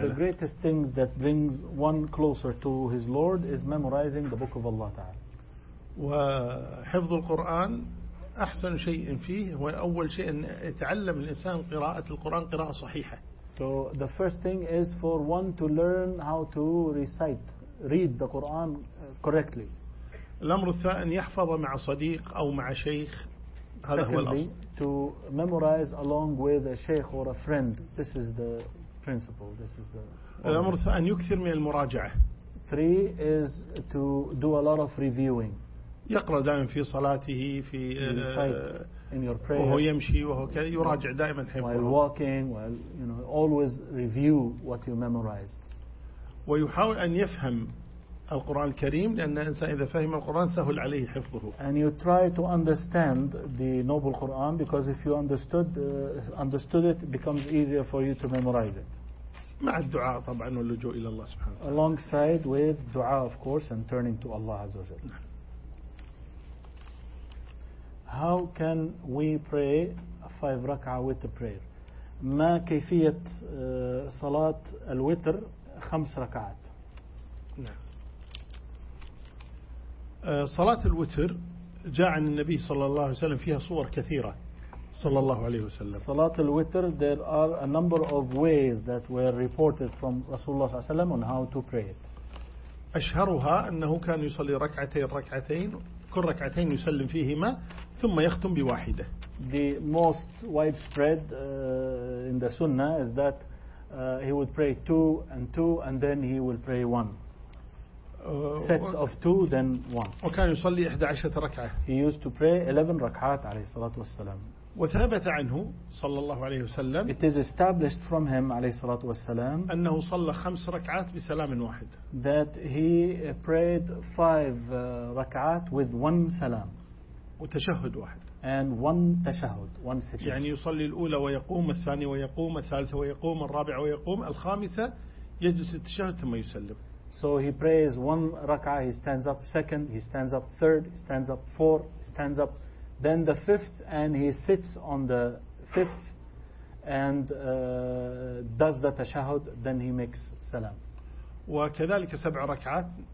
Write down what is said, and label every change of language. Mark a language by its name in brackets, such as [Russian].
[English] From the greatest things that brings one closer to his Lord is memorizing the Book of Allah Ta'ala. [Arabic] وحفظ القرآن أحسن شيء فيه هو أول شيء أن يتعلم الإنسان قراءة القرآن قراءة صحيحة. [English] So the first thing is for one to learn how to recite, read the Quran correctly. [Arabic] الأمر الثاني يحفظ مع صديق أو مع شيخ. [English] Secondly, to memorize along with a sheikh or a friend. This is the principle. This is the. [Arabic] الأمر الثاني يكثر من المراجعة. [English] Three is to do a lot of reviewing. [Arabic] يقرأ دائما في صلاته في. [English] In your prayer. [Arabic] وهو يمشي وهو كذا يراجع دائما حفظه. [English] While walking, while you know, always review what you memorized. [Arabic] ويحاول أن يفهم القرآن الكريم لأن الإنسان إذا فهم القرآن سهل عليه حفظه. [English] And you try to understand the noble Quran because if you understood it, becomes easier for you to memorize it. [Arabic] مع الدعاء طبعا واللجوء إلى الله سبحانه. وتعالى. [English] Alongside with دعاء of course and turning to Allah عز وجل. How can we pray five rak'ah with the prayer? [Arabic] ما كيفية صلاة الوتر خمس ركعات؟ نعم. صلاة الوتر جاء عن النبي صلى الله عليه وسلم فيها صور كثيرة صلى الله عليه وسلم. [English] صلاة الوتر there are a number of ways that were reported from Rasulullah [Arabic] صلى الله عليه وسلم [English] on how to pray it. [Arabic] أشهرها أنه كان يصلي ركعتين ركعتين كل ركعتين يسلم فيهما ثم يختم بواحدة. [English] The most widespread in the Sunnah is that he would pray two and two and then he will pray one. Sets of two then one. [Arabic] وكان يصلي 11 ركعة. [English] He used to pray 11 ركعات [Arabic] عليه الصلاة والسلام. وثبت عنه صلى الله عليه وسلم. [English] It is established from him [Arabic] عليه الصلاة والسلام. أنه صلى 5 ركعات بسلام واحد. [English] That he prayed 5 ركعات with one salam. [Arabic] وتشهد واحد. [English] And one تشهد one سجدة. [Arabic] يعني يصلي الأولى ويقوم الثاني ويقوم الثالثة ويقوم الرابعة ويقوم الخامسة يجلس التشهد ثم يسلم. [English] So he prays one rak'ah, he stands up, second, he stands up, third, he stands up, four, stands up, then the fifth, and he sits on the fifth and does the tashahud, then he makes salam. [Arabic] وَكَذَلِكَ سَبْعَ رَكْعَات.